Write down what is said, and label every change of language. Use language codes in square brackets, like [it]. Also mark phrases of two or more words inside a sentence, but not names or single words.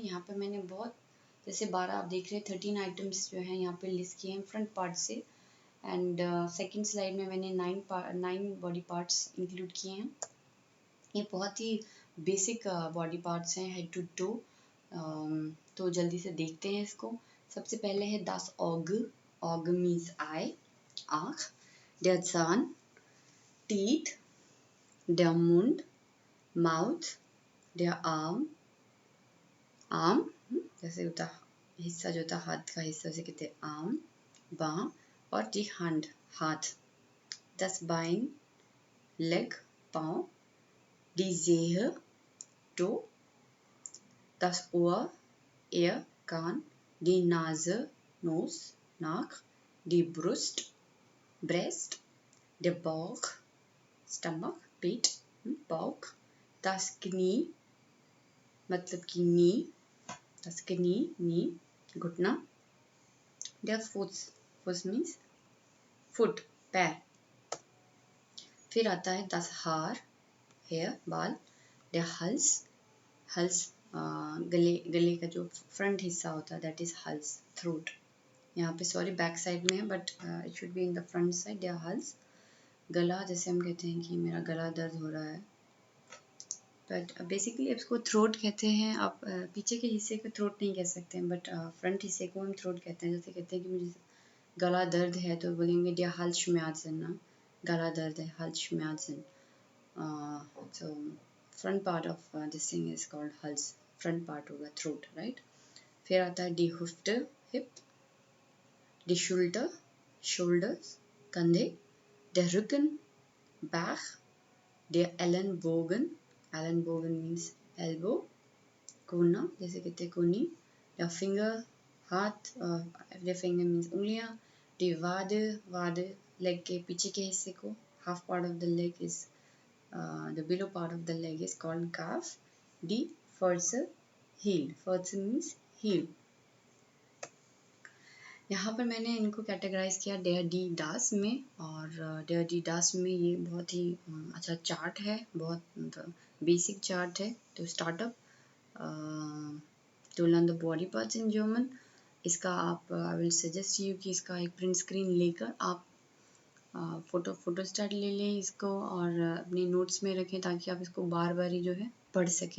[hi] यहाँ पे मैंने बहुत जैसे 12 आप देख रहे हैं 13 आइटम्स जो हैं यहाँ पे लिस्ट किए हैं [en] front part [hi] से। [en] and second slide [hi] में मैंने 9 [en] body parts include [hi] किए हैं। ये बहुत ही [en] basic body parts [hi] हैं, [en] head to toe. [hi] तो जल्दी से देखते हैं इसको। सबसे पहले है [de] das Auge। [hi] Auge [en] means eye, [hi] आँख। [de] Der Zahn, [hi] teeth, [de] der Mund, [hi] mouth, [de] der Arm, [hi] arm जैसे होता हिस्सा जो होता हाथ का हिस्सा उसे कहते हैं आर्म, बाह। और [de] die Hand, [hi] हाथ। [de] das Bein, [hi] लेग, पाँव। [de] die Zehe, टो। das Ohr, ear, कान। die Nase, [hi] नोज, नाक। [de] die Brust, breast, der Bauch, stomach, पेट, bauch। das Knie [hi] मतलब कि नी, [de] das Knie, नी, घुटना। der Fuß [en] means foot, [de] पैर। [hi] फिर आता है [de] das Haar, [hi] हेयर, बाल। [de] der Hals, [hi] हल्स गले का जो फ्रंट हिस्सा होता है [en] that is [hi] हल्स, थ्रोट। यहाँ पे [en] sorry back side [hi] में है [en] but it should be in the front side. [de] der Hals, [hi] गला, जैसे हम कहते हैं कि मेरा गला दर्द हो रहा है, [en] but basically [hi] इसको थ्रोट कहते हैं। आप पीछे के हिस्से को थ्रोट नहीं कह सकते हैं बट फ्रंट हिस्से को हम थ्रोट कहते हैं। जैसे कहते हैं कि मुझे गला दर्द है तो बोलेंगे [de] der Halsschmerzen [hi] ना, गला दर्द है, [de] Halsschmerzen। [en] So front part of this thing is called Hals, front part होगा throat, right? [hi] फिर आता है [de] die Hüfte, hip, die Schulter, shoulders, कंधे। der Rücken, back, der Ellenbogen, Ellenbogen [en] means elbow, [hi] कोना, जैसे कहते हैं कोनी। [de] der Finger, हाथ, der Finger means उंगलियां। die Wade, [hi] वाद लेग के पीछे के हिस्से को, [en] half part of the leg is the below part of the leg is called calf। [de] die Ferse, heel, Ferse [en] means heel। [hi] यहाँ पर मैंने इनको कैटेगराइज किया [de] der die das [hi] में, और [de] der die das [hi] में ये बहुत ही अच्छा चार्ट है, बहुत बेसिक चार्ट है। [en] to startup to learn the body parts in German. [hi] इसका आप [en] I will suggest you [hi] कि इसका एक [en] print screen [hi] लेकर आप [en] photo start [hi] ले लें इसको और अपने नोट्स में रखें ताकि आप इसको बार बार ही जो है पढ़ सकें।